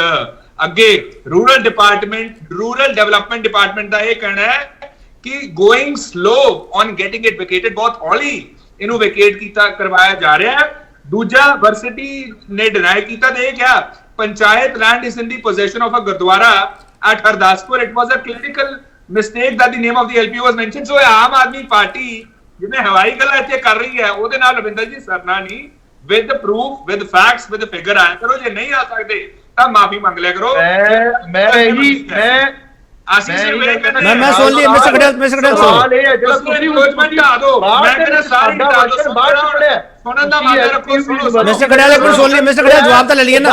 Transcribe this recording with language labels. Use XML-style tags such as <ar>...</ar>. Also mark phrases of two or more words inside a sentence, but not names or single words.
<pa>ਅੱਗੇ</pa> <en>rural development department</en> <pa>ਦਾ ਇਹ ਕਹਿਣਾ ਹੈ ਕਿ</pa> <en>going slow on getting it vacated,</en> <pa>ਬਹੁਤ ਹੌਲੀ ਇਹਨੂੰ ਵੈਕੇਟ ਕਰਵਾਇਆ ਜਾ ਰਿਹਾ ਹੈ। ਦੂਜਾ ਵਰਸਿਟੀ ਨੇ ਡਿਨਾਈ ਕੀਤਾ ਤੇ ਇਹ ਕਿਹਾ</pa> <en>panchayat land is in the position of a gurdwara at Hardaspur, it was a critical mistake that the name of the LPO was mentioned।</en> <pa>so ਆਮ ਆਦਮੀ ਪਾਰਟੀ ਜਿਹਨੇ ਹਵਾਈ ਗੱਲਾਂ ਇੱਥੇ ਕਰ ਰਹੀ ਹੈ ਉਹਦੇ ਨਾਲ ਰਵਿੰਦਰ ਜੀ ਸਰਨਾ ਨਹੀਂ,</pa> <en>with proof, with facts, with figure</en> <pa>ਆਇਆ ਕਰੋ। ਜੇ ਨਹੀਂ ਆ ਸਕਦੇ ਤਾਂ ਮਾਫੀ ਮੰਗ ਲਿਆ ਕਰੋ। ਮੈਂ ਸੁਣ ਲਈ ਮਿਸਟਰ ਖੜਿਆਲ ਸਵਾਲ ਇਹ ਹੈ ਜਿਹੜਾ ਤੁਸੀਂ ਹਟਾ ਦਿਓ। ਮੈਂ ਕਹਿੰਦਾ ਸਾਰੀ ਹਟਾ ਦਿਓ। ਬਾਅਦ ਚ ਪੜਿਆ, ਸੁਣਨ ਦਾ ਮਨ ਰੱਖੋ। ਮਿਸਟਰ ਖੜਿਆਲ ਇੱਕ ਮਿੰਟ ਸੁਣ ਲਈ, ਮਿਸਟਰ ਖੜਿਆਲ ਜਵਾਬ ਤਾਂ ਲੈ ਲਈਏ ਨਾ।</pa>